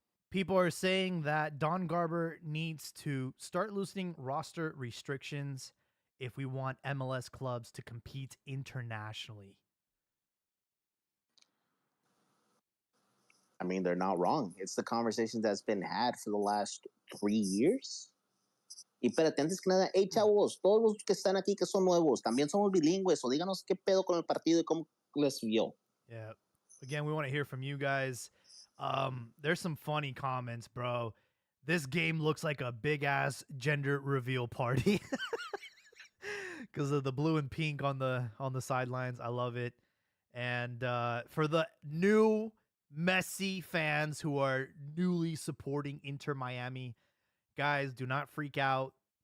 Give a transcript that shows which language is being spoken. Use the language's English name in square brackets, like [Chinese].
[English] People are saying that Don Garber needs to start loosening roster restrictions if we want MLS clubs to compete internationally. I mean, they're not wrong. It's the conversation that's been had for the last 3 years. [Spanish] Y espérate, antes que nada, hey chavos, todos los que están aquí que son nuevos, también somos bilingües, o díganos qué pedo con el partido y cómo les vio. [English] Yeah. Again, we want to hear from you guys. There's some funny comments, bro. This game looks like a big ass gender reveal party because of the blue and pink on the sidelines. I love it. And for the new Messi fans who are newly supporting Inter Miami, guys, do not freak out.